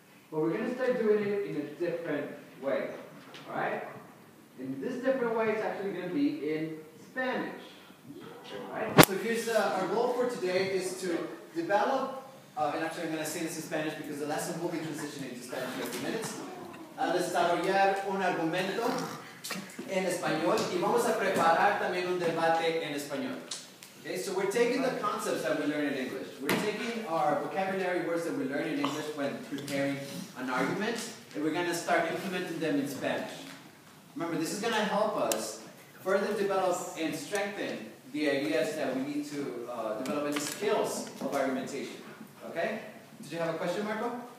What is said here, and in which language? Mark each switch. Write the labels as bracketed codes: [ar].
[en] But we're going to start doing it in a different way. All right? And this different way is actually going to be in Spanish. All right? So here's our goal for today is to develop, and actually I'm going to say this in Spanish because the lesson will be transitioning to Spanish in a few minutes. [es] Desarrollar un argumento en español y vamos a preparar también un debate en español. [en] Okay, so we're taking the concepts that we learn in English. We're taking our vocabulary words that we learn in English when preparing an argument, and we're going to start implementing them in Spanish. Remember, this is going to help us further develop and strengthen the ideas that we need to develop and the skills of argumentation. Okay? Did you have a question, Marco?